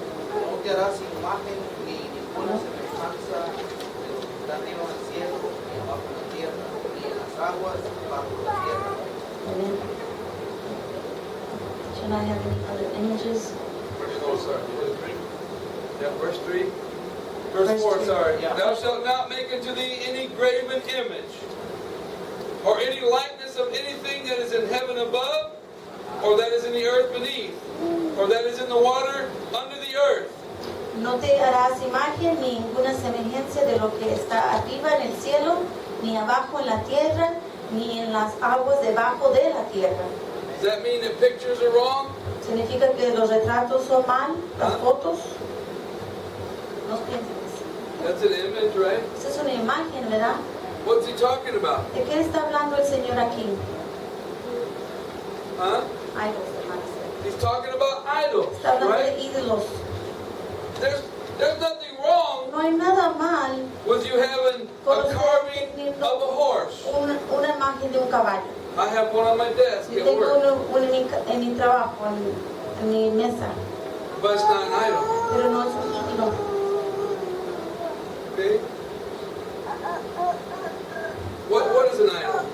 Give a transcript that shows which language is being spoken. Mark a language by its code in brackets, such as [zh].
[es] No te harás imagen ni ninguna semejanza de lo que está arriba en el cielo, ni abajo en la tierra, ni en las aguas bajo la tierra. [en] should I have any other images? Oh, sorry. Yeah, verse 3. Verse Verse 4, three. sorry. Yeah. Thou shalt not make unto thee any graven image, or any likeness of anything that is in heaven above, or that is in the earth beneath, or that is in the water under the earth. [es] No te harás imagen ni ninguna semejanza de lo que está arriba en el cielo, ni abajo en la tierra, ni en las aguas debajo de la tierra. [en] Does that mean that pictures are wrong? [es] ¿Significa que los retratos son mal? ¿Las fotos? No pienses. [en] That's an image, right? [es] Esa es una imagen, ¿verdad? [en] What's he talking about? [es] ¿De qué está hablando el Señor aquí? Huh? [en] Idols, [es] hermanos. [en] He's talking about idols, [es] Está hablando [en] right? [es] de ídolos. [en] There's nothing wrong [es] No hay nada mal [en] with you having a carving of a horse. [es] una imagen de un caballo. [en] I have one on my desk [es] Yo [en] at [es] tengo [en] work, [es] uno en mi trabajo, en mi mesa, [en] but it's not an idol. [es] pero no es un ídolo. [en] Okay? What is an idol?